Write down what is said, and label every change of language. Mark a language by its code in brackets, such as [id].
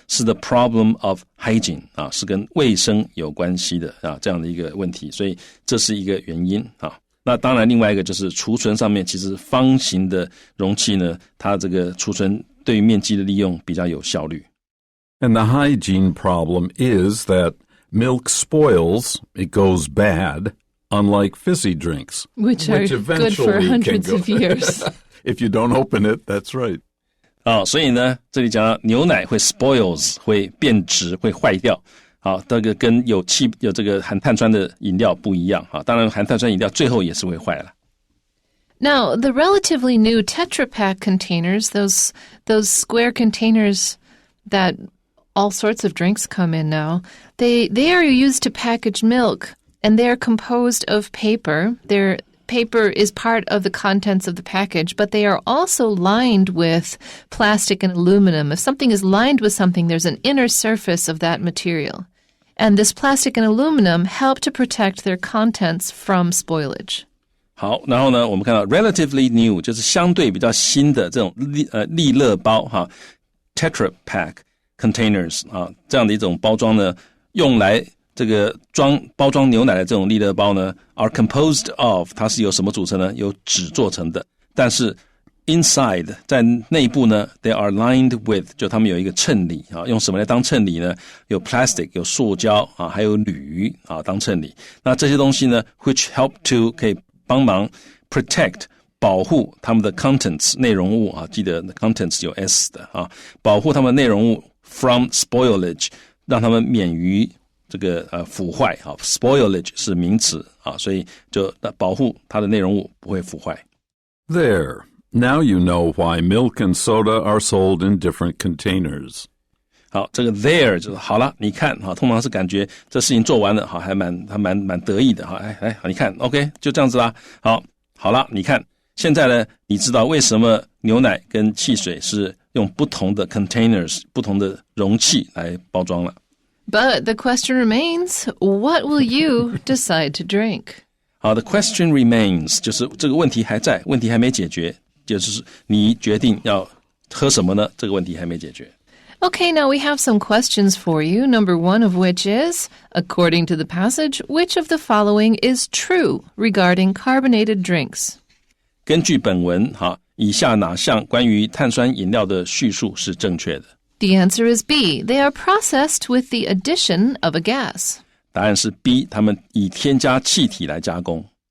[zh] 是 [en] the problem of hygiene [zh] 是跟卫生有关系的这样的一个问题，所以这是一个原因那当然另外一个就是储存上面，其实方形的容器呢，它这个储存对于面积的利用比较有效率。 [en] And the hygiene problem is that milk spoils, it goes bad, unlike fizzy drinks. Which are good for hundreds of years. If you don't open it, that's right. [zh] 所以呢，这里讲到牛奶会 spoils 会变质会坏掉这个跟有这个含碳酸的饮料不一样当然含碳酸饮料最后也是会坏了。 [en] Now, the relatively new Tetra Pak containers, those square containers that all sorts of drinks come in now, they are used to package milk, and they are composed of paper. Their paper is part of the contents of the package, but they are also lined with plastic and aluminum. If something is lined with something, there's an inner surface of that material. And this plastic and aluminum help to protect their contents from spoilage. [zh] 好，然后呢，我们看到 [en] relatively new [zh] 就是相对比较新的这种利乐包Tetra Pak containers 这样的一种包装呢，用来这个包装牛奶的这种利乐包呢 [en] are composed of [zh] 它是由什么组成呢？由纸做成的，但是 inside 在内部呢 [en] they are lined with [zh] 就他们有一个衬里用什么来当衬里呢？有 plastic 有塑胶还有铝当衬里。那这些东西呢 [en] which help to [zh] 可以帮忙 protect 保护他们的 contents 内容物记得 contents 有 s 的保护他们内容物 [en] from spoilage [zh] 让他们免于这个腐坏spoilage 是名词所以就保护它的内容物不会腐坏。 [en] There, now you know why milk and soda are sold in different containers. [zh] 好，这个 there 就是好了，你看通常是感觉这事情做完了还蛮得意的你看 OK 就这样子啦。好了，你看现在呢，你知道为什么牛奶跟汽水是用不同的 containers 不同的容器来包装了。 [en] But the question remains, what will you decide to drink? [zh] 好的 [en] question remains [zh] 就是这个问题还在，问题还没解决，就是你决定要喝什么呢？这个问题还没解决。 [en] Okay, now we have some questions for you. Number one of which is, according to the passage, which of the following is true regarding carbonated drinks? [zh] 根据本文，好，以下哪项关于碳酸饮料的叙述是正确的？ [en] The answer is B. They are processed with the addition of a gas. [zh] 答案是 B， 他们以添加气体来加工。